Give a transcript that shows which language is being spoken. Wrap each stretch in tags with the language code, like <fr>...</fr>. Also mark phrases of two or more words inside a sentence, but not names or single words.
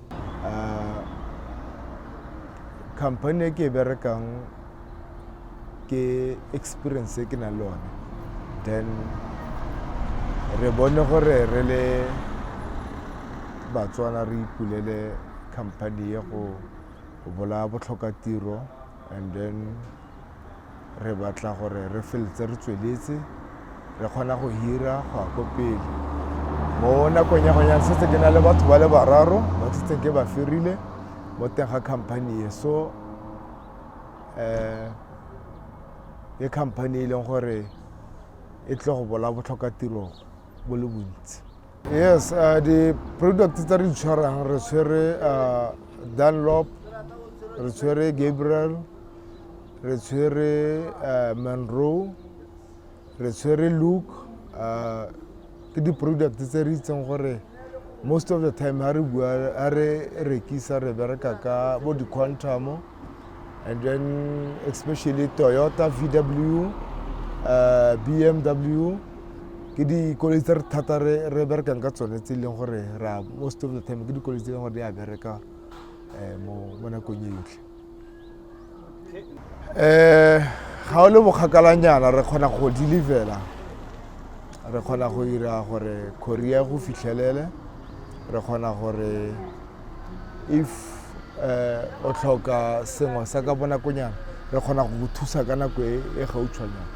<tn>company ke berekang ke experience ke na lona then re bone gore re le batswana re ipulele company ye go bola botlhoka tiro</tn> <en>and then</en> <tn>re batla gore re feletse re tsweletse re kgona go hira go go pele mo nakong ya go ya setse ke na le batho ba le bararo ba tsetse ke ba ferile mo teng ga company ye so ye company ile gore e tlo go bola botlhoka tiro bo le bontsi.</tn> <en>Yes, the products that are</en> <tn>tshwarang re tshwere Dunlop, re tshwere Gabriel, re tshwere Monroe, re tshwere Luke, ke di products tse re itseng gore</tn> <en>most of the time</en> <tn>ha re bua a re rekisa re bereka ka bo di Quantum</tn> <en>and then especially Toyota, VW,</en> <tn>BMW ke di koloi tse thata re berekang ka tsone tse leng gore ra</tn> <en>most of the time</en> <tn>ke di koloi tse leng gore di a bereka mo nakong yotlhe. Ga o le bokgakalanyana re kgona go delivera re kgona go ira gore courier go fitlhelele re kgona gore if o tlhoka sengwe sa ka bonakonyana re kgona go thusa ka nako e gautshwanyana.</tn>